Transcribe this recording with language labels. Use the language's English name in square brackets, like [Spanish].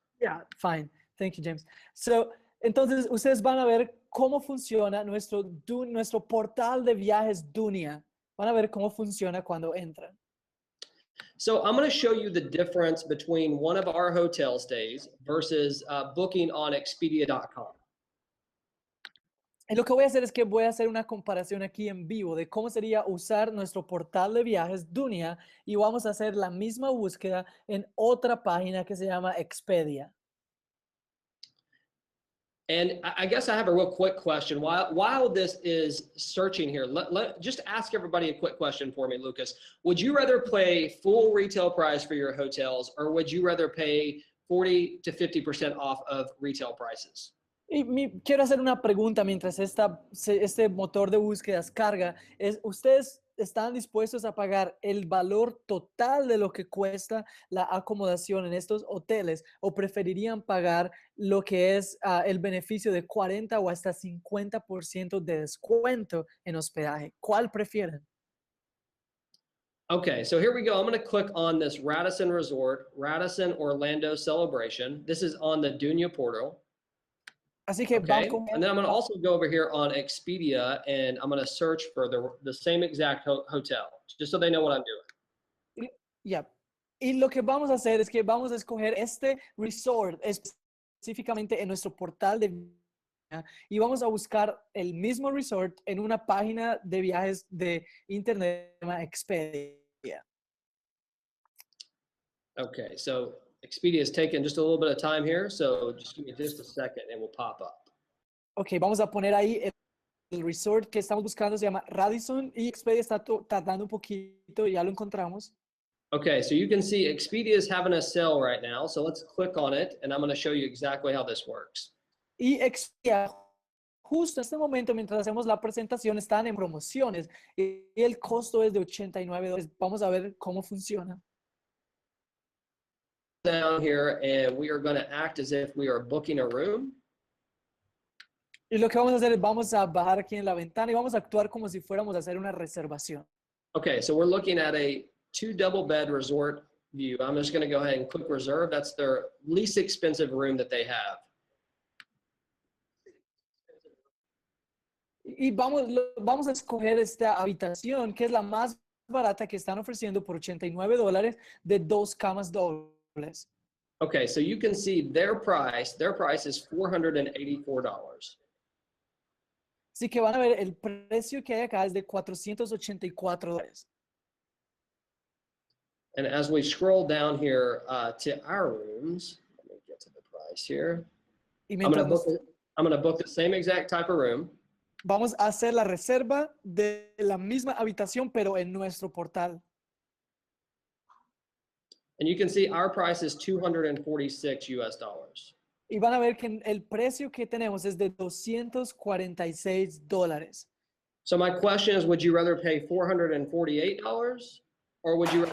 [English] Yeah, fine. Thank you, James. [Spanish] So, entonces, ustedes van a ver cómo funciona nuestro portal de viajes Dunya. Van a ver cómo funciona cuando entran. [English] So I'm going to show you the difference between one of our hotel stays versus booking on Expedia.com. [Spanish] Y lo que voy a hacer es que voy a hacer una comparación aquí en vivo de cómo sería usar nuestro portal de viajes Dunya y vamos a hacer la misma búsqueda en otra página que se llama Expedia. [English] And I guess I have a real quick question. While this is searching here, just ask everybody a quick question for me, Lucas. Would you rather pay full retail price for your hotels, or would you rather pay 40 to 50% off of retail prices? [Spanish] Y quiero hacer una pregunta mientras este motor de búsquedas carga. ¿Ustedes están dispuestos a pagar el valor total de lo que cuesta la acomodación en estos hoteles o preferirían pagar lo que es el beneficio de 40 o hasta 50% de descuento en hospedaje? ¿Cuál prefieren? [English] Okay, so here we go. I'm going to click on this Radisson Resort, Radisson Orlando Celebration. This is on the Dunya portal. [Spanish] Así que [English] Okay, and then I'm going to also go over here on Expedia and I'm going to search for the same exact hotel, just so they know what I'm doing. Yeah. [Spanish] Y lo que vamos a hacer es que vamos a escoger este resort específicamente en nuestro portal de viajes y vamos a buscar el mismo resort en una página de viajes de internet llamada Expedia. [English] Okay, so Expedia is taking just a little bit of time here, so just give me just a second and we'll pop up. [Spanish] Ok, vamos a poner ahí el resort que estamos buscando, se llama Radisson y Expedia está tardando un poquito, ya lo encontramos. [English] Okay, so you can see Expedia is having a sale right now, so let's click on it and I'm going to show you exactly how this works. [Spanish] Y Expedia, justo en este momento, mientras hacemos la presentación, están en promociones y el costo es de $89. Vamos a ver cómo funciona. [English] Down here and we are going to act as if we are booking a room. [Spanish] Y lo que vamos a hacer es vamos a bajar aquí en la ventana y vamos a actuar como si fuéramos a hacer una reservación. [English] Okay, so we're looking at a 2 double bed resort view. I'm just going to go ahead and click reserve. That's their least expensive room that they have. [Spanish] Y vamos a escoger esta habitación que es la más barata que están ofreciendo por $89 de 2 camas dobles. [English] Okay, so you can see their price is $484. [Spanish] Así que van a ver el precio que hay acá es de $484. [English] And as we scroll down here to our rooms, let me get to the price here. [Spanish] Y [English] I'm going [Spanish] mientras [English] to book the same exact type of room. [Spanish] vamos a hacer la reserva de la misma habitación, pero en nuestro portal. [English] And you can see our price is $246. [Spanish] Y van a ver que el precio que tenemos es de $246. [English] So my question is, would you rather pay $448 or would you rather